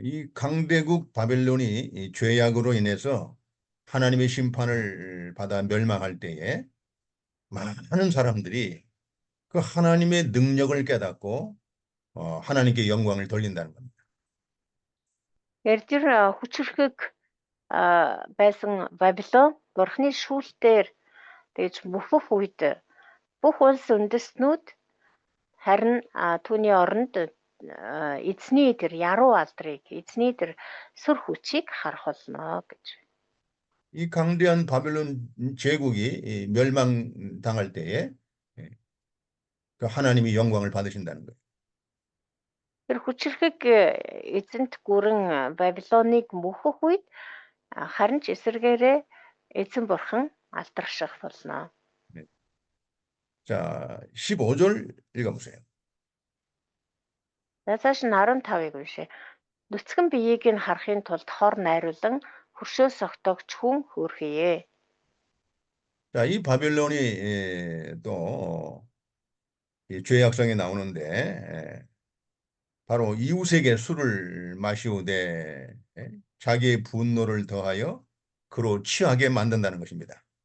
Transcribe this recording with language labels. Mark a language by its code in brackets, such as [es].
[ko] 이 강대국 바벨론이 이 죄악으로 인해서 하나님의 심판을 받아 멸망할 때에 많은 사람들이 그 하나님의 능력을 깨닫고 하나님께 영광을 돌린다는 겁니다. [mn] Тэр хүчрхэг байсан Вавилон Бурхны шүүлтээр тэгж мөхөх үед бүх улс үндэстнүүд харин түүний оронд эзний тэр яруу алдрыг эзний тэр сүр хүчийг харах болно гэж. [ko] 이 강대한 바벨론 제국이 멸망당할 때에 그 하나님이 영광을 받으신다는 거예요. [mn] Тэр хүчрхэг эзэнт гүрэн Вавилоныг мөхөх үед харин ч эсэргээрээ эзэн бурхан алдарших болно. [ko] 자, 15절 읽어보세요. [mn] За цааш нь 15-ыг уншъя. Нүцгэн биеийг нь харахын тулд хор найруулан хөршөө согтоогч хүн хөөрхийе. [ko] 자, 이 바벨론이 또 이 죄악성에 나오는데 바로 이웃에게 술을 마시우되 자기의 분노를 더하여 그로 취하게 만든다는 것입니다.